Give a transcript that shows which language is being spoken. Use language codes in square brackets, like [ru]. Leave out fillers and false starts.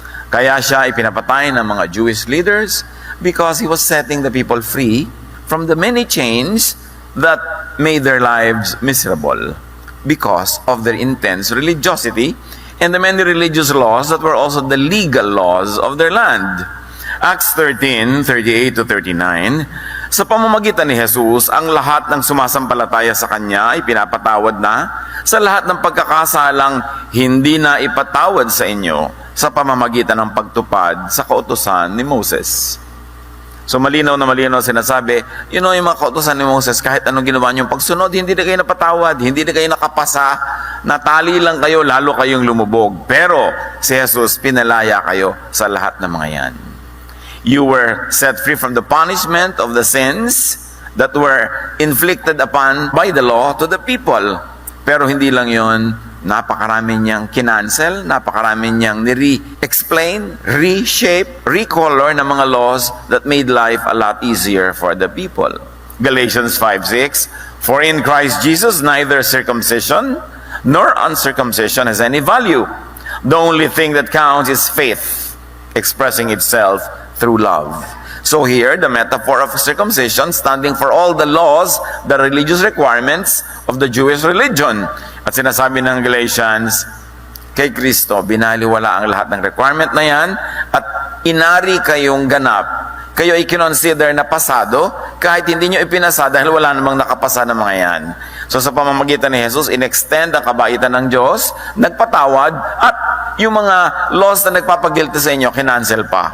[tl] Kaya siya ipinapatay ng mga [en] Jewish leaders because he was setting the people free from the many chains that made their lives miserable because of their intense religiosity and the many religious laws that were also the legal laws of their land. [tl] Acts 13:38-39, sa pamamagitan ni Jesus, ang lahat ng sumasampalataya sa Kanya ay pinapatawad na sa lahat ng pagkakasalang hindi na ipatawad sa inyo sa pamamagitan ng pagtupad sa kautusan ni Moses. So malinaw na malinaw sinasabi, yung mga kautusan ni Moses, kahit anong ginawa niyong pagsunod, hindi na kayo napatawad, hindi na kayo nakapasa, natali lang kayo, lalo kayong lumubog. Pero si Jesus, pinalaya kayo sa lahat ng mga yan. [en] You were set free from the punishment of the sins that were inflicted upon by the law to the people. [tl] Pero hindi lang yon, napakarami niyang kinancel, napakarami niyang ni-re-explain, reshape, recolor ng mga [en] laws that made life a lot easier for the people. Galatians 5:6, for in Christ Jesus neither circumcision nor uncircumcision has any value. The only thing that counts is faith, expressing itself through love. So here, the metaphor of circumcision standing for all the laws, the religious requirements of the Jewish religion. [tl] At sinasabi ng Galatians, kay Kristo, binaliwala ang lahat ng requirement na yan at inari kayong ganap. Kayo ay kinonsider na pasado kahit hindi nyo ipinasa dahil wala namang nakapasa ng mga yan. So sa pamamagitan ni Jesus, in-extend ang kabaitan ng Diyos, nagpatawad, at yung mga laws na nagpapagilty sa inyo, kinancel pa.